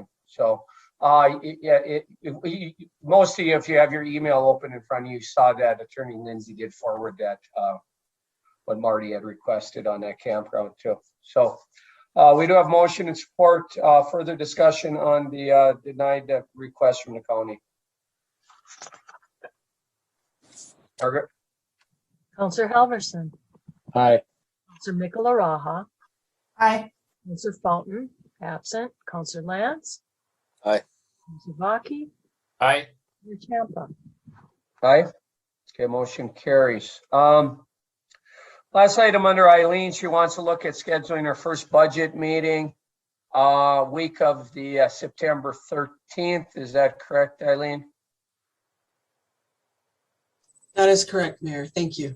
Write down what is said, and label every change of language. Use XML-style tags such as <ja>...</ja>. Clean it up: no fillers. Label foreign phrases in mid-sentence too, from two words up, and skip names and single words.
<en>So most of you, if you have your email open in front of you, saw that Attorney Lindsay did forward that what Marty had requested on that campground too. So we do have motion and support. Further discussion on the denied request from the county. Margaret? Counselor Halverson. Aye. Counselor Michelaraha. Aye. Counselor Fountain, absent. Counselor Lance. Aye. Counselor Baki. Aye. Mayor Champa. Aye. Okay, motion carries. Last item under Eileen, she wants to look at scheduling her first budget meeting week of the September 13th. Is that correct, Eileen? That is correct, Mayor. Thank you.</en>